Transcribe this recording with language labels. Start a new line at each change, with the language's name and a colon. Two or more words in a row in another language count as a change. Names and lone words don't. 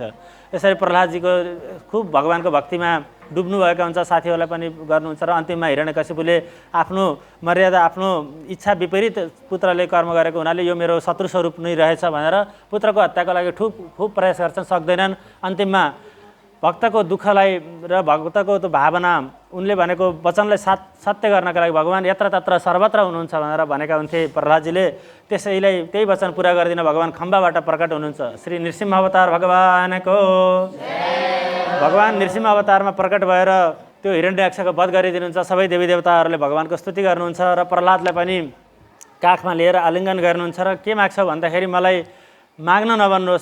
Nepali: यसरी प्रह्लादजीको खुब भगवान्को भक्तिमा डुब्नुभएका हुन्छ, साथीहरूलाई पनि गर्नुहुन्छ र अन्तिममा हिरण्यकशिपुले आफ्नो मर्यादा, आफ्नो इच्छा विपरीत पुत्रले कर्म गरेको हुनाले यो मेरो शत्रु स्वरूप नै रहेछ भनेर पुत्रको हत्याको लागि खुब प्रयास गर्छन्, सक्दैनन्। अन्तिममा भक्तको दुःखलाई र भक्तको त्यो भावना, उनले भनेको वचनलाई सत्य गर्नका लागि भगवान् यत्र तत्र सर्वत्र हुनुहुन्छ भनेर भनेका हुन्थे प्रह्लादजीले। त्यसैले त्यही वचन पुरा गरिदिन भगवान् खम्बाबाट प्रकट हुनुहुन्छ। श्री नृसिंह अवतार भगवानको। भगवान् नृसिंह अवतारमा प्रकट भएर त्यो हिरण्याक्षको वध गरिदिनुहुन्छ। सबै देवी देवताहरूले भगवान्को स्तुति गर्नुहुन्छ र प्रह्लादलाई पनि काखमा लिएर आलिङ्गन गर्नुहुन्छ र के माग्छौ भन्दाखेरि मलाई माग्न नभन्नुहोस्।